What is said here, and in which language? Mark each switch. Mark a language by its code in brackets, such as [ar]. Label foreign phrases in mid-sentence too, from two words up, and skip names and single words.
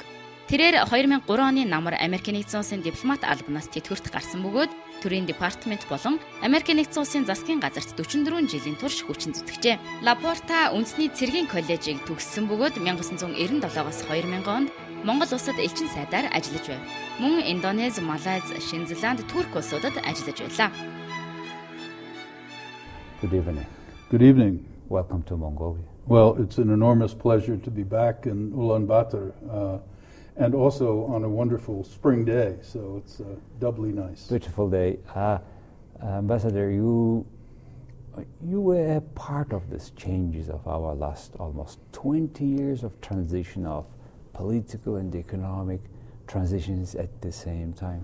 [mn] Тэрээр 2003 оны намар Америкийн нэгдсэн улсын дипломат албанаас тэтгэврт гарсан бөгөөд төрийн департамент болон Америкийн нэгдсэн улсын засгийн газарт 44 жилийн турш хүчин зүтгэжээ. Ла Порта үндэсний цэргийн коллежийг төгссөн бөгөөд 1997-оос 2000 онд Монгол улсад элчин сайдаар ажиллаж байв. Мөн Индонез, Малайз, Шинэ Зеланд, Турк улсуудад ажиллаж байлаа. [en] Good evening. Good evening. Welcome to Mongolia. Well, it's an enormous pleasure to be back in Ulaanbaatar and also on a wonderful spring day, so it's doubly nice. Beautiful day. Ambassador, you were a part of these changes of our last almost 20 years of transition of political and economic transitions at the same time.